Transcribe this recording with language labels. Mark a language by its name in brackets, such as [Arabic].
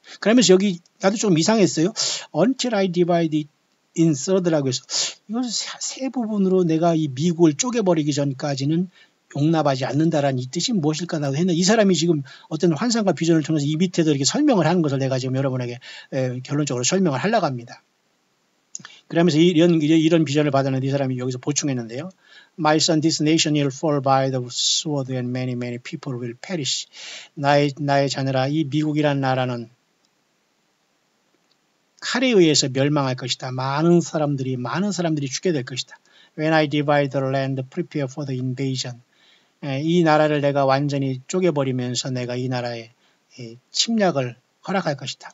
[Korean] 그러면서 여기 나도 좀 이상했어요. [English] Until I divide it in third [Korean] 라고 해서 이것을 세 부분으로 내가 이 미국을 쪼개버리기 전까지는 용납하지 않는다라는 이 뜻이 무엇일까라고 했는데 이 사람이 지금 어떤 환상과 비전을 통해서 이 밑에도 이렇게 설명을 하는 것을 내가 지금 여러분에게 결론적으로 설명을 하려고 합니다. 그러면서 이런 비전을 받았는데 이 사람이 여기서 보충했는데요. [English] My son, this nation will fall by the sword and many people will perish. [Korean] 나의 자녀라 이 미국이란 나라는 칼에 의해서 멸망할 것이다. 많은 사람들이 죽게 될 것이다. [English] When I divide the land, prepare for the invasion. [Korean] 이 나라를 내가 완전히 쪼개버리면서 내가 이 나라에 침략을 허락할 것이다.